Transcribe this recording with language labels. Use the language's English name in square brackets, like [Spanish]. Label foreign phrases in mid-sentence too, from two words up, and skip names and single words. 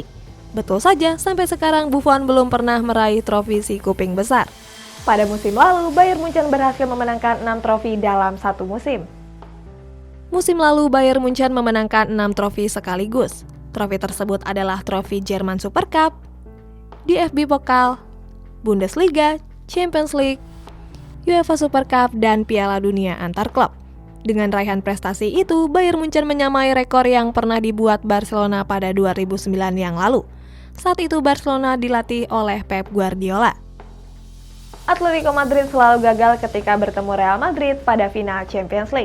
[Indonesian] Betul saja, sampai sekarang Buffon belum pernah meraih trofi si kuping besar. Pada musim lalu, Bayern Munchen berhasil memenangkan 6 trofi dalam satu musim. Musim lalu, Bayern Munchen memenangkan 6 trofi sekaligus. Trofi tersebut adalah trofi Jerman Super Cup, DFB Pokal, Bundesliga, Champions League, UEFA Super Cup, dan Piala Dunia antar klub. Dengan raihan prestasi itu, Bayern Munchen menyamai rekor yang pernah dibuat Barcelona pada 2009 yang lalu. Saat itu Barcelona dilatih oleh Pep Guardiola. Atletico Madrid selalu gagal ketika bertemu Real Madrid pada final Champions League.